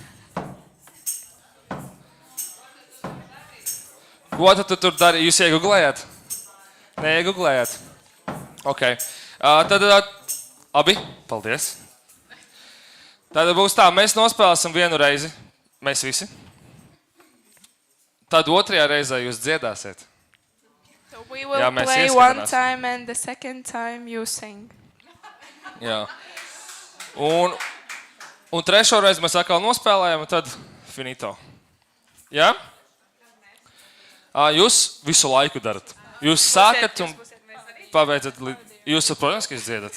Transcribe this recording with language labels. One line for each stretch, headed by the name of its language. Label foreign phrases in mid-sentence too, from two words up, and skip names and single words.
Latvian: Ko tu tur dari? Jūs ieguglējāt? Neieguglējāt? Ok. Tad, abi, paldies. Tad būs tā, mēs nospēlēsim vienu reizi, mēs visi. Tad otrajā reizē jūs dziedāsiet.
English: So we will
Latvian: Jā, mēs
English: play one
Latvian: ieskatāmies.
English: time and the second time you sing.
Latvian: Jā. Un trešo reizi mēs atkal nospēlējam, un tad finito. Jā? Jūs visu laiku darat. Jūs sākat un pabeidzat. Jūs, protams, ka jūs dziedat.